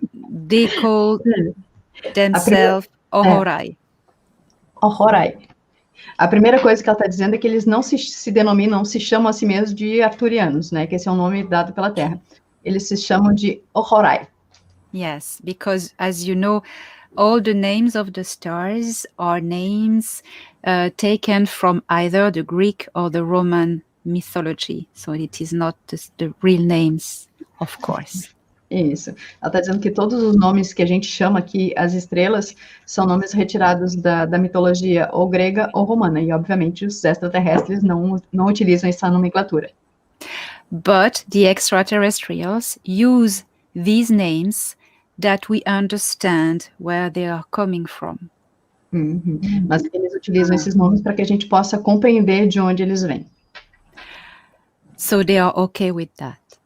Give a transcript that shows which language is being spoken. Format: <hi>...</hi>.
<en>They call themselves Ohorai. Ohorai.</en> <pt>A primeira coisa que ela está dizendo é que eles não se denominam, não se chamam a si mesmos de arcturianos, né? Que esse é um nome dado pela Terra. Eles se chamam de Ohorai.</pt> <en>Yes, because as you know, all the names of the stars are names taken from either the Greek or the Roman mythology. So it is not the real names, of course.</en> <pt>Isso. Ela está dizendo que todos os nomes que a gente chama aqui, as estrelas, são nomes retirados da mitologia ou grega ou romana. E, obviamente, os extraterrestres não utilizam essa nomenclatura.</pt> <en>But the extraterrestrials use these names that we understand where they are coming from.</en> <pt>Mas eles utilizam esses nomes para que a gente possa compreender de onde eles vêm.</pt> <en>So they are okay with that.</en>